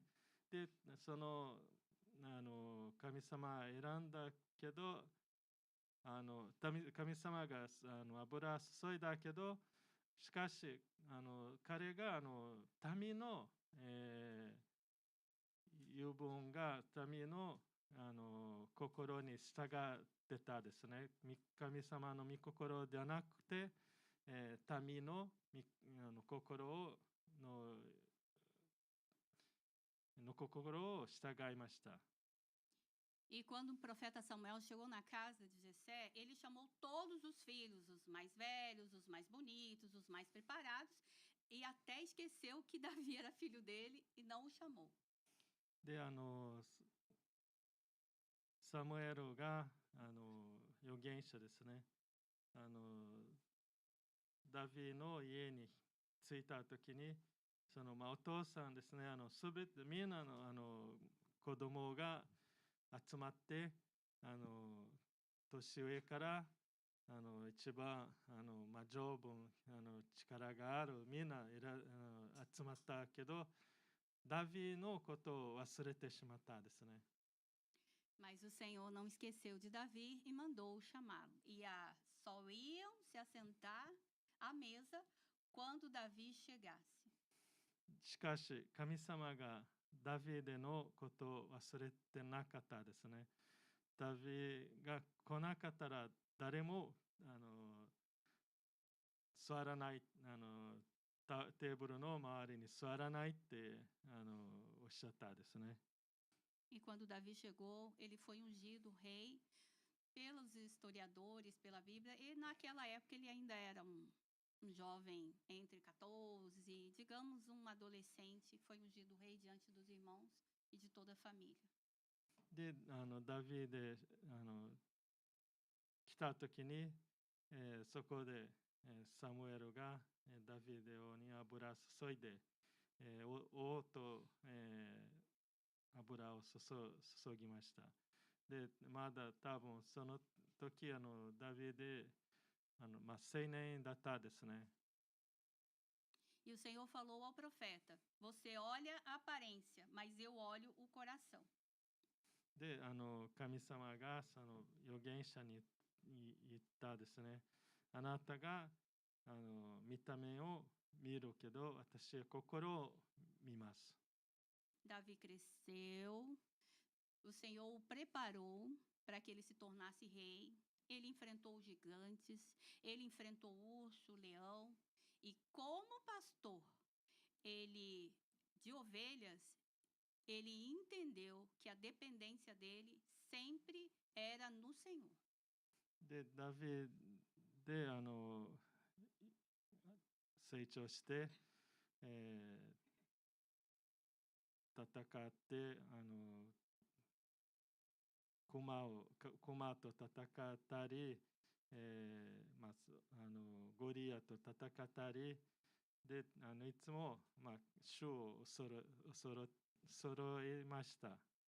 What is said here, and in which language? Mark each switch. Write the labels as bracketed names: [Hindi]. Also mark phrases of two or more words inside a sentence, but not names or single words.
[Japanese] で、神様選んだけど、神様が油注いだけど、しかし彼が民の、言う分が民の心に従ってたですね。神様の御心ではなくて、民の心を従いました。 [Portuguese] E quando o profeta Samuel chegou na casa de Jessé, ele chamou todos os filhos, os mais velhos, os mais bonitos, os mais preparados, e até esqueceu que Davi era filho dele e não o chamou. [Japanese] で、サムエルが預言者ですね。ダビの家に着いた時に、お父さんですね、すべてみんなの子供が集まって、年上から一番丈夫、力があるみんな集まったけど、ダビのことを忘れてしまったですね。 [Portuguese] Mas o Senhor não esqueceu de Davi e mandou-o chamá-lo. E só iam se assentar à mesa quando Davi chegasse. [Japanese] しかし、神様がダビデのことを忘れてなかったですね。ダビが来なかったら誰も座らない、テーブルの周りに座らないっておっしゃったですね。 [Portuguese] E quando Davi chegou, ele foi ungido rei pelos historiadores, pela Bíblia, e naquela época ele ainda era um jovem entre 14 e, digamos, um adolescente, foi ungido rei diante dos irmãos e de toda a família. [Japanese] で、ダビデ来た時にそこで、サムエルが、ダビデ王に油注いで、王と、油を注ぎました。で、まだ多分その時ダビデ青年だったですね。 [Portuguese] E o Senhor falou ao profeta: Você olha a aparência, mas eu olho o coração. [Japanese] で、神様がその預言者に言ったですね。あなたが見た目を見るけど、私は心を見ます。 [Portuguese] Davi cresceu, o Senhor o preparou para que ele se tornasse rei. Ele enfrentou gigantes, ele enfrentou o urso, o leão. E como pastor, de ovelhas, ele entendeu que a dependência dele sempre era no Senhor. [Japanese] で、ダビデ成長して、戦って熊と戦ったり、ゴリアと戦ったりでいつも、主を揃えました。